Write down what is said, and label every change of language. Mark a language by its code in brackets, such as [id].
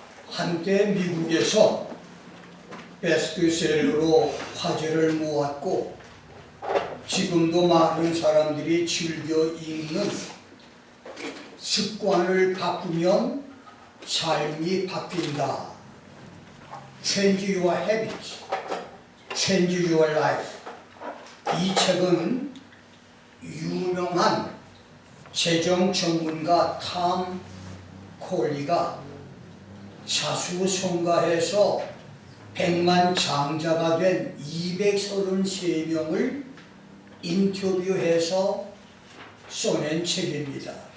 [ko] 한때 미국에서 베스트셀러로 화제를 모았고 지금도 많은 사람들이 즐겨 읽는 습관을 바꾸면 삶이 바뀐다. [en] Change your habits, change your life. [ko] 이 책은 유명한 재정 전문가 탐 콜리가 자수성가해서 100만 장자가 된 233명을 인터뷰해서 써낸 책입니다.